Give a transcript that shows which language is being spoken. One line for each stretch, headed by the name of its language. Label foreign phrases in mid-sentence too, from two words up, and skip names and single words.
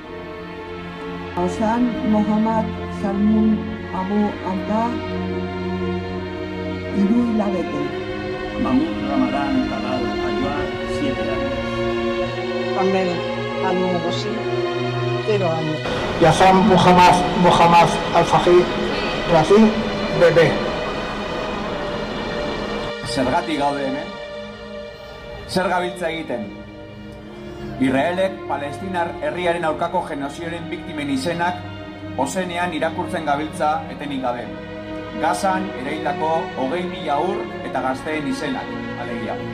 Spanish: Hassan Mohammad Salmun Abu Abdah, Irui Labete. Mahmoud Ramadán Talal Ayuar, 7 años. Ahmed Al-Mugosi, 0 años. Yazam Muhammad Al-Fahid, Rafi, bebé.
Basque: Zergatik gaude hemen? Zer gabiltza egiten? Israelek Palestinar herriaren aurkako genozidioaren biktimen izenak ozenean irakurtzen gabiltza etenik gabe. Gazan eraildako 20.000 haur eta gazteen izenak, alegia.